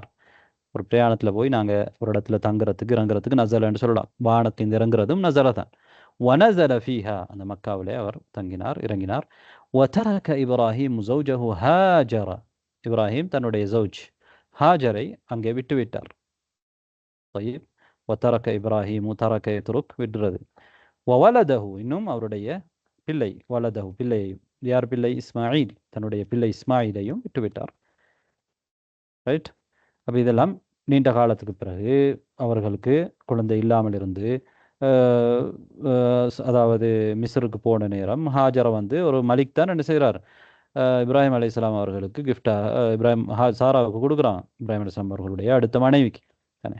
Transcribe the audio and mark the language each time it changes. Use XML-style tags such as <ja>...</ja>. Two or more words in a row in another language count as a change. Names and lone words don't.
<ta>ஒரு பிரயாணத்தில் போய் நாங்கள் ஒரு இடத்துல தங்குறதுக்கு இறங்குறதுக்கு நஸலன்னு சொல்லலாம். வானத்தின் இறங்குறதும் நஸல தான்.</ta> <ar>ونزل فيها,</ar> <ta>அந்த மக்காவிலே அவர் தங்கினார், இறங்கினார்.</ta> <ar>وترك إبراهيم زوجه هاجر,</ar> <ta>இப்ராஹீம் தன்னுடைய ஜௌஜ் ஹாஜரை அங்கே விட்டுவிட்டார்.</ta> <ar>طيب وترك إبراهيم ترك يترك விடுறது.</ar> <ta>வவலதஹு, இன்னும் அவருடைய பிள்ளை, வலதஹு பிள்ளையையும், யார் பிள்ளை, இஸ்மாயில், தன்னுடைய பிள்ளை இஸ்மாயிலையும் விட்டுவிட்டார். ரைட். அப்போ இதெல்லாம் நீண்ட காலத்துக்கு பிறகு அவர்களுக்கு குழந்தை இல்லாமல் இருந்து அதாவது மிஸ்ருக்கு போன நேரம் ஹாஜரை வந்து ஒரு மலிக் தான் என்ன செய்கிறார், இப்ராஹிம் அலைஹிஸ்ஸலாம் அவர்களுக்கு கிஃப்டாக சாராவுக்கு கொடுக்குறான், இப்ராஹிம் அலைஹிஸ்ஸலாம் அவர்களுடைய அடுத்த மனைவிக்கு தானே.</ta>